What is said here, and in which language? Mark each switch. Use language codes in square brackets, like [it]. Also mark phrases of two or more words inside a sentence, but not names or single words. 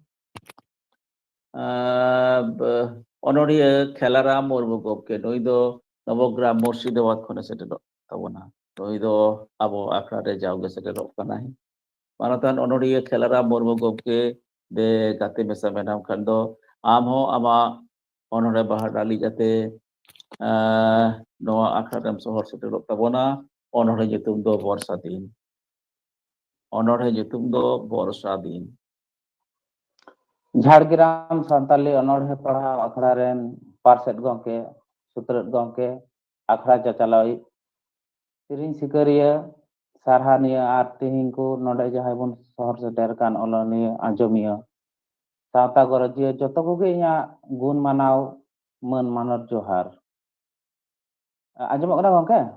[sat] ᱚᱱᱚᱲᱦᱤᱭᱟᱹ ᱠᱷᱮᱞᱟᱨᱟᱢ ᱢᱩᱨᱢᱩ ᱜᱚᱢᱠᱮ ᱱᱩᱭ ᱫᱚ ᱱᱚᱵᱚᱜᱨᱟᱢ মুর্শিদাবাদ ᱠᱷᱚᱱᱮ ᱥᱮᱴᱮᱨᱚᱜ ᱛᱟᱵᱚᱱᱟ ᱱᱩᱭ ᱫᱚ ᱟᱵᱚ ᱟᱠᱷᱲᱟ ᱨᱮ ᱡᱟᱣᱜᱮ ᱥᱮᱴᱮᱨᱚᱜ ᱠᱟᱱᱟᱭ ᱢᱟᱱᱚᱛᱟᱱ ᱚᱱᱚᱲᱦᱤᱭᱟᱹ ᱠᱷᱮᱞᱟᱨᱟᱢ ᱢᱩᱨᱢᱩ ᱜᱚᱢᱠᱮ ᱫᱮ ᱜᱟᱛᱮ ᱢᱮᱥᱟ ᱢᱮᱱᱟᱢ ᱠᱷᱟᱱ ᱫᱚ ᱟᱢ ᱦᱚᱸ ᱟᱢᱟᱜ ᱚᱱᱚᱲᱦᱮ ᱵᱟᱦᱟ ᱰᱟᱹᱞᱤ ᱡᱟᱛᱮ ᱱᱚᱣᱟ ᱟᱠᱷᱲᱟ ᱨᱮᱢ ᱥᱚᱦᱚᱨ ᱥᱮᱴᱮᱨᱚᱜ ᱛᱟᱵᱚᱱᱟ ᱚᱱᱚᱲᱦᱮ ᱧᱩᱛᱩᱢ ᱫᱚ ᱵᱚᱨᱥᱟ ᱫᱤᱱ ᱚᱱᱚᱲᱦᱮ ᱧᱩᱛᱩᱢ ᱫᱚ ᱵᱚᱨᱥᱟ ᱫᱤन ঝাড়গ্রাম সাঁওতালি অনড়হে পড়াও আখড়া রেন পার্ষদ গমকে সুত্রদ গমকে আখড়া চাচালয় ᱥᱮᱨᱮᱧ ᱥᱤᱠᱟᱹᱨᱤᱭᱟᱹ ᱥᱟᱨᱦᱟᱣᱤᱭᱟᱹ ᱟᱨ ᱛᱮᱦᱮᱧ ᱠᱚ ᱱᱚᱰᱮ ᱡᱟᱦᱟᱸᱭ ᱵᱚᱱ ᱥᱚᱦᱚᱨ ᱥᱮᱴᱮᱨ ᱟᱠᱟᱱ ᱚᱞᱚᱱᱤᱭᱟᱹ ᱟᱸᱡᱚᱢᱤᱭᱟᱹ ᱥᱟᱶᱛᱟ ᱜᱚᱨᱚᱡᱤᱭᱟᱹ ᱡᱚᱛᱚ ᱠᱚᱜᱮ ᱤᱧᱟᱹᱜ ᱜᱩᱱ ᱢᱟᱱᱟᱣ ᱢᱟᱹᱱ ᱢᱟᱱᱚᱛ ᱡᱚᱦᱟᱨ ᱟᱸᱡᱚᱢᱚᱜ ᱠᱟᱱᱟ ᱜᱚᱝᱠᱮ